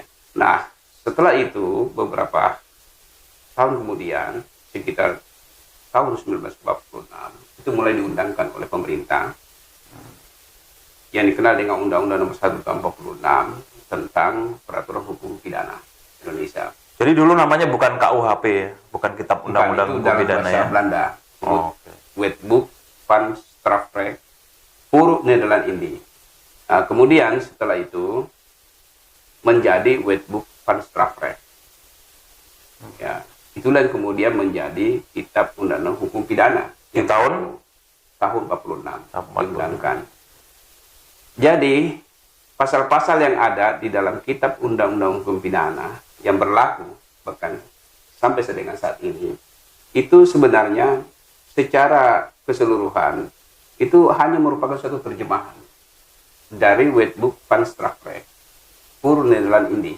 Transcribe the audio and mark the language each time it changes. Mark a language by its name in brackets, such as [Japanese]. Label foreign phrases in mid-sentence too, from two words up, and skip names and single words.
[Indonesian] Nah, setelah itu beberapa tahun kemudian, sekitar tahun 1946 itu mulai diundangkan oleh pemerintah yang dikenal dengan Undang-Undang Nomor 1 Tahun 46 tentang Peraturan Hukum Pidana Indonesia. Jadi dulu namanya bukan KUHP ya, bukan Kitab Undang-Undang Hukum Pidana ya. Belanda. Okay. Wetboek van Strafrecht voor Nederland Indië. Nah, kemudian setelah itu menjadi Wetboek van Strafrecht. Ya, itulah yang kemudian menjadi Kitab Undang-Undang Hukum Pidana Di tahun 46 diundangkan. Jadi pasal-pasal yang ada di dalam Kitab Undang-Undang Hukum Pidana yang berlaku bahkan sampai dengan saat ini itu sebenarnya secara keseluruhan itu hanya merupakan suatu terjemahan dari Wetboek van Strafrecht voor Nederland Indië.